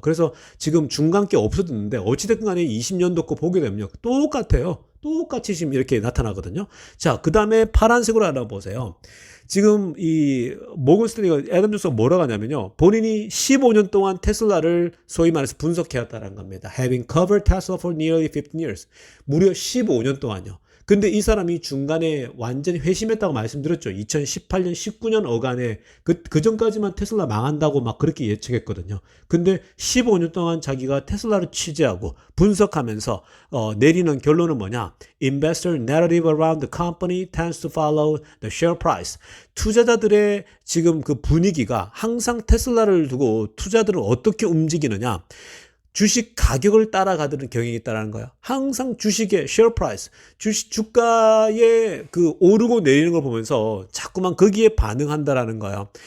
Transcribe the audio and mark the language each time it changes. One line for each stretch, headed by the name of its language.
Korean: 그래서 지금 중간 게 없어졌는데 어찌됐든 간에 20년도 거 보게 되면요. 똑같아요. 똑같이 지금 이렇게 나타나거든요. 자, 그 다음에 파란색으로 알아보세요. 지금 이 모건 스탠리가 애덤 존스가 뭐라고 하냐면요. 본인이 15년 동안 테슬라를 소위 말해서 분석해왔다는 겁니다.
English: Having covered Tesla for nearly 15 years.
Korean: 무려 15년 동안요. 근데 이 사람이 중간에 완전히 회심했다고 말씀드렸죠. 2018년, 19년 어간에 그 전까지만 테슬라 망한다고 막 그렇게 예측했거든요. 근데 15년 동안 자기가 테슬라를 취재하고 분석하면서 내리는 결론은 뭐냐?
English: Investor narrative around the company tends to follow the share price.
Korean: 투자자들의 지금 그 분위기가 항상 테슬라를 두고 투자들은 어떻게 움직이느냐? 주식 가격을 따라가는 경향이 있다는 거예요. 항상 주식의 share price, 주가의 그 오르고 내리는 걸 보면서 자꾸만 거기에 반응한다라는 거예요.